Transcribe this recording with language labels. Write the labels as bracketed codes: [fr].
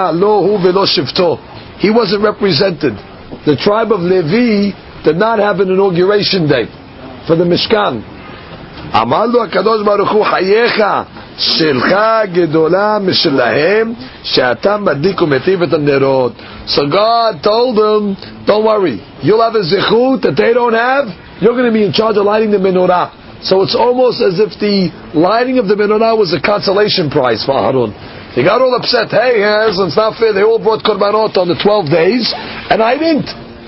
[en] He wasn't represented. The tribe of Levi did not have an inauguration day for the Mishkan. [he] אמר לו הקדוש ברוך הוא חייך שלך גדולה משלהם שאתה מדליק ומטיב את הנרות. [en] So God told him, don't worry, you'll have a zechut that they don't have. You're going to be in charge of lighting the menorah. So it's almost as if the lighting of the menorah was a consolation prize for Aaron. He got all upset. Hey, it's not fair. They all brought korbanot on the 12 days and I didn't.